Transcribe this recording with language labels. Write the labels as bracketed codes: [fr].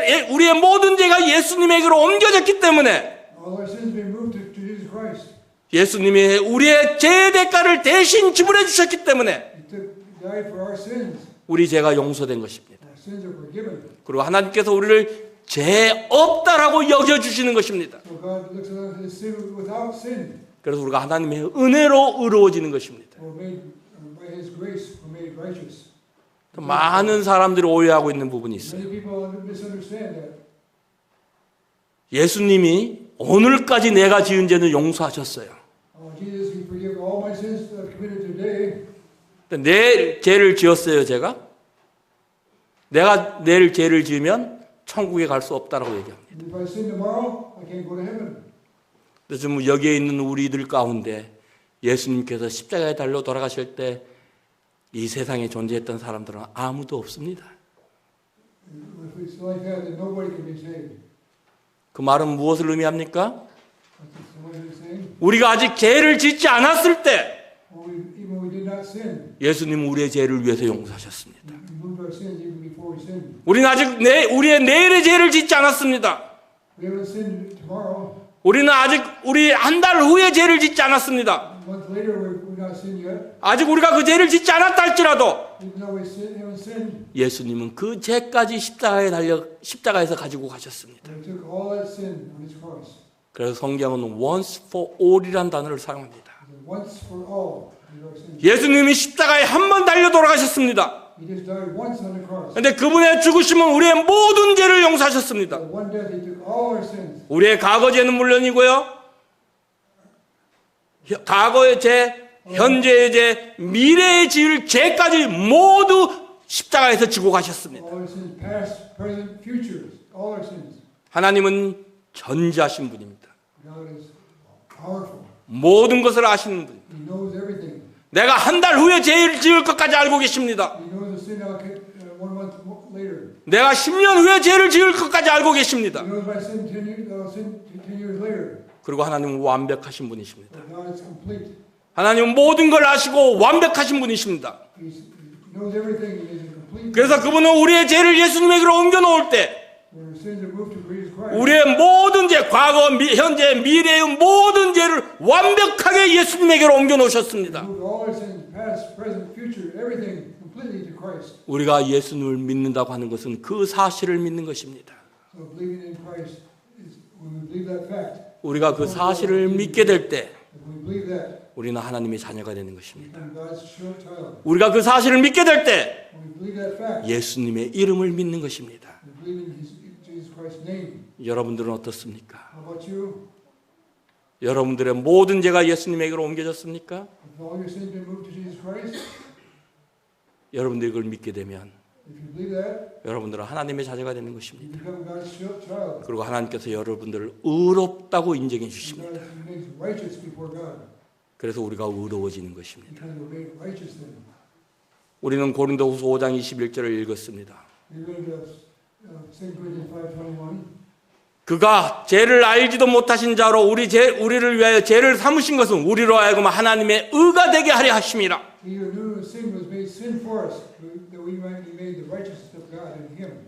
[ko] 우리의 모든 죄가 예수님에게로 옮겨졌기 때문에 [en] All our sins been moved to Jesus Christ. [ko] 예수님이 우리의 죄의 대가를 대신 지불해 주셨기 때문에 [en] He died for our sins. [ko] 우리 죄가 용서된 것입니다. [en] Our sins are forgiven. [ko] 그리고 하나님께서 우리를 죄 없다라고 여겨주시는 것입니다. [en] So God looks at us as sin without sin. [ko] 그래서 우리가 하나님의 은혜로 의로워지는 것입니다. [en] We're made by His grace. We're made righteous. [ko] 많은 사람들이 오해하고 있는 부분이 있어요. [en] Many people misunderstand that. [ko] 예수님이 오늘까지 내가 지은 죄는 용서하셨어요. [en] Jesus, He forgive all my sins that I've committed today. [ko] 근데 내 죄를 지었어요, 제가? 내가 내일 죄를 지으면 천국에 갈 수 없다라고 얘기합니다. [en] And if I sin tomorrow, I can't go to heaven. [ko] 그래서 뭐 여기에 있는 우리들 가운데 예수님께서 십자가에 달려 돌아가실 때 이 세상에 존재했던 사람들은 아무도 없습니다. [en] If it's like that, then nobody can be saved. [ko] 그 말은 무엇을 의미합니까? [en] That's what He's saying. [ko] 우리가 아직 죄를 짓지 않았을 때 [en] Even when we did not sin, [ko] 예수님은 우리의 죄를 위해서 용서하셨습니다. [en] we moved our sins even before we sinned. [ko] 우리는 아직 우리의 내일의 죄를 짓지 않았습니다. [en] We haven't sinned tomorrow. [ko] 우리는 아직 우리 한 달 후에 죄를 짓지 않았습니다. [en] A month later, we've not sinned yet. [ko] 아직 우리가 그 죄를 짓지 않았다 할지라도 [en] Even though we haven't sinned, [ko] 예수님은 그 죄까지 십자가에서 가지고 가셨습니다. [en] He took all that sin on His cross. [ko] 그래서 성경은 once for all이라는 단어를 사용합니다. [en] Once for all, is our sin. [ko] 예수님이 십자가에 한 번 달려 돌아가셨습니다. [en] He just died once on the cross. [ko] 그런데 그분의 죽으심은 우리의 모든 죄를 용서하셨습니다. [en] For one death, He took all our sins. [ko] 우리의 과거 죄는 물론이고요. 과거의 죄, 현재의 죄, 미래의 지을 죄까지 모두 십자가에서 지고 가셨습니다. [en] All our sins, past, present, future, all our sins. [ko] 하나님은 전지하신 분입니다. [en] God is powerful. [ko] 모든 것을 아시는 분. [en] He knows everything. [ko] 내가 한 달 후에 죄를 지을 것까지 알고 계십니다. [en] He knows the sin I'll get 1 month later. [ko] 내가 10년 후에 죄를 지을 것까지 알고 계십니다. [en] He knows my sin 10 years, I'll sin 10 years later. [ko] 그리고 하나님은 완벽하신 분이십니다. [en] But God is complete. [ko] 하나님은 모든 걸 아시고 완벽하신 분이십니다. [en] He knows everything. He is complete. [ko] 그래서 그분은 우리의 죄를 예수님에게로 옮겨 놓을 때 [en] When our sins are moved to Jesus Christ, [ko] 우리의 모든 죄, 과거, 현재, 미래의 모든 죄를 완벽하게 예수님에게로 옮겨 놓으셨습니다. [en] moved all our sins, past, present, future, everything completely to Christ. [ko] 우리가 예수님을 믿는다고 하는 것은 그 사실을 믿는 것입니다. [en] So believing in Christ is when we believe that fact. [ko] 우리가 그 사실을 믿게 될 때 [en] If we believe that, [ko] 우리는 하나님의 자녀가 되는 것입니다. [en] we become God's child. [ko] 우리가 그 사실을 믿게 될 때 [en] When we believe that fact, [ko] 예수님의 이름을 믿는 것입니다. [en] we believe in Jesus Christ's name. [ko] 여러분들은 어떻습니까? [en] How about you? [ko] 여러분들의 모든 죄가 예수님에게로 옮겨졌습니까? [en] If all your sins been moved to Jesus Christ, [ko] 여러분들이 그걸 믿게 되면 [en] if you believe that, [ko] 여러분들은 하나님의 자녀가 되는 [en] you [ko] 것입니다. [en] become God's child. [ko] 그리고 하나님께서 여러분들을 의롭다고 인정해 [en] God [ko] 주십니다. [en] makes righteous before God. [ko] 그래서 우리가 의로워지는 것입니다. [en] Because we're made righteous then. [ko] 우리는 고린도후서 5장 21절을 읽었습니다. [en] We read 2 Corinthians 5:21. [ko] 그가 죄를 알지도 못하신 자로 우리를 위하여 죄를 삼으신 것은 우리로 하여금 하나님의 의가 되게 하려 하심이라. [en] He who knew sin was made sin for us, that we might be made the righteousness of God in Him.